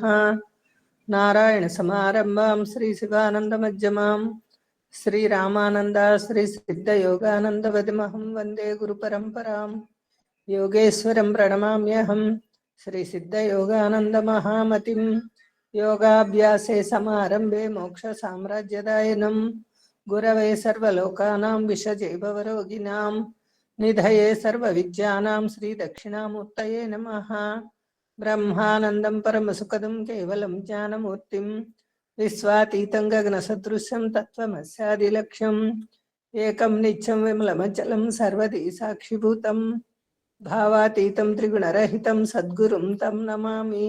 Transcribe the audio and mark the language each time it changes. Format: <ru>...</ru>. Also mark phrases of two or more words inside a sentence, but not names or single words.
<sa>నారాయణ సమారంభాం శ్రీ శివానంద మధ్యమాం శ్రీ రామానంద శ్రీ సిద్ధ యోగానంద వదిమహం వందే గురు పరంపరాం. యోగేశ్వరం ప్రణమామ్యహం శ్రీ సిద్ధ యోగానంద మహామతిం. योगाभ्यासे समारंभे मोक्ष साम्राज्यदायिनं गुरवे सर्वलोकानां विषजे भवरोगिणां निधये सर्वविद्यानां श्री दक्षिणामूर्तये नमः. ब्रह्मानन्दं परमसुखदं केवलं ज्ञानमूर्तिं विश्वातीतं गगनसदृशं तत्त्वमस्यादिलक्ष्यम् एकं नित्यं विमलमचलं सर्वदी साक्षिभूतं भावातीतं त्रिगुणरहितं सद्गुरुं तं नमामि.</sa>